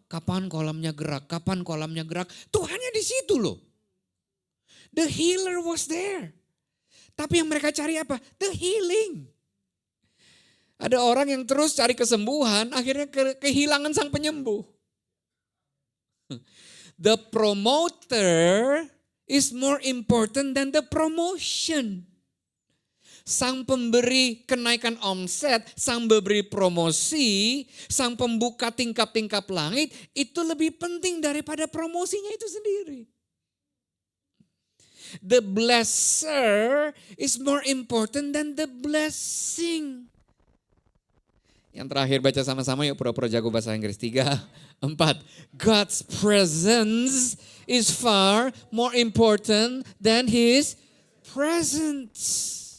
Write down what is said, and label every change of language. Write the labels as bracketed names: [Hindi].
[Indonesian] Kapan kolamnya gerak, kapan kolamnya gerak. Tuhannya di situ loh. [English] The healer was there. [Indonesian] Tapi yang mereka cari apa? [English] The healing. [Indonesian] Ada orang yang terus cari kesembuhan, akhirnya kehilangan sang penyembuh. [English] The promoter is more important than the promotion. [Indonesian] Sang pemberi kenaikan omset, sang pemberi promosi, sang pembuka tingkap-tingkap langit, itu lebih penting daripada promosinya itu sendiri. [English] The blesser is more important than the blessing. [Indonesian] Yang terakhir baca sama-sama yuk, pura-pura jago bahasa Inggris. 3, 4. [English] God's presence is far more important than his presence.